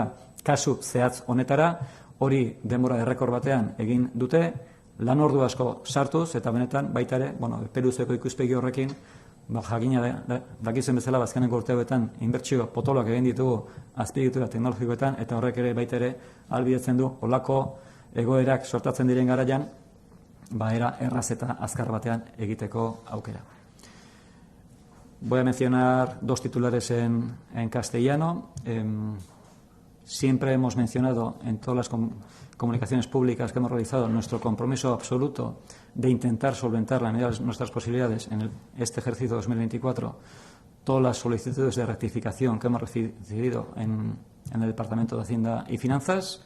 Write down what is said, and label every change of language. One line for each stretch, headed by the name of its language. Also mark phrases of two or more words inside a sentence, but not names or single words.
Basque: kasu zehatz honetara, hori denbora errekor batean egin dute, lan ordu asko sartuz, eta benetan baita ere, peruzeko ikuspegi horrekin, jakina dakizen bezala bazkeneko urteoetan inbertsio potoloak egin ditugu azpiegitura teknologikoetan, eta horrek ere baita ere ahalbidetzen du olako egoerak sortatzen diren garaian era erraz eta azkar batean egiteko aukera.
Spanish: Voy a mencionar 2 titulares en castellano. Siempre hemos mencionado en todas las comunicaciones públicas que hemos realizado nuestro compromiso absoluto de intentar solventar la medida de nuestras posibilidades en este ejercicio 2024 todas las solicitudes de rectificación que hemos recibido en el Departamento de Hacienda y Finanzas.